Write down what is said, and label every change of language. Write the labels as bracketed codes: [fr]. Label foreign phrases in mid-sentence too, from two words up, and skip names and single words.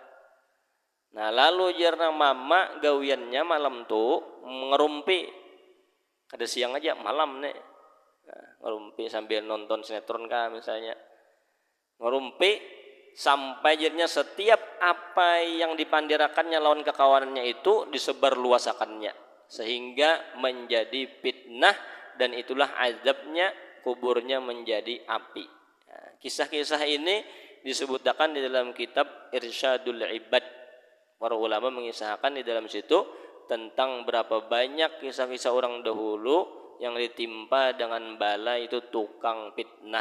[bjn] Nah lalu ujar nang mama, gawiannya malam tuh ngerumpi, kada siang aja, malam nih. Nah, ngerumpi sambil nonton sinetron kah misalnya, ngerumpi sampai jadinya setiap apa yang dipandirakannya lawan kekawanannya itu disebar luasakannya, [id] sehingga menjadi fitnah, dan itulah azabnya kuburnya menjadi api. Nah, kisah-kisah ini disebutkan di dalam kitab Irsyadul Ibad. Para ulama mengisahkan di dalam situ tentang berapa banyak kisah-kisah orang dahulu yang ditimpa dengan bala itu tukang fitnah.